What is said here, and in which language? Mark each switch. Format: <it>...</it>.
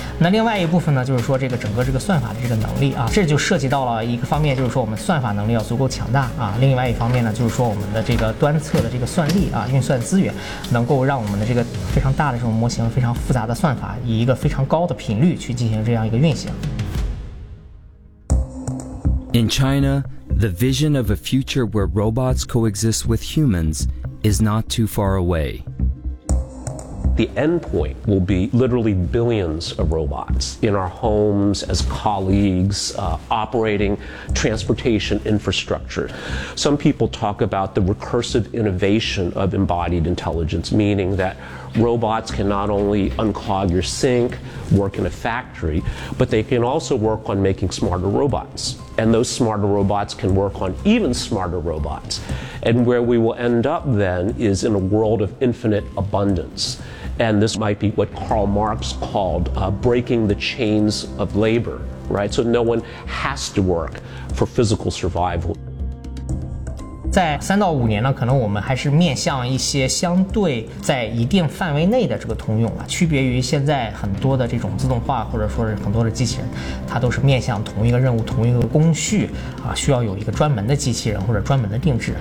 <zh>那另外一部分呢，就是说这个整个这个算法的这个能力啊，这就涉及到了一个方面，就是说我们算法能力要足够强大啊。另外一方面呢，就是说我们的这个端侧的这个算力啊，运算资源能够让我们的这个非常大的这种模型，非常复杂的算法，以一个非常高的频率去进行这样一个运行。</zh> <en>In China, the vision of a future where robots coexist with humans is not too far away. The endpoint will be literally billions of robots in our homes, as colleagues, operating transportation infrastructure. Some people talk about the recursive innovation of embodied intelligence, meaning that robots can not only unclog your sink, work in a factory, but they can also work on making smarter robots. And those smarter robots can work on even smarter robots. And where we will end up then is in a world of infinite abundance. And this might be what Karl Marx called breaking the chains of labor, right? So no one has to work for physical survival.</en> <zh>在3到5年呢，可能我们还是面向一些相对在一定范围内的这个通用啊，区别于现在很多的这种自动化，或者说是很多的机器人，它都是面向同一个任务、同一个工序啊，需要有一个专门的机器人或者专门的定制。</zh>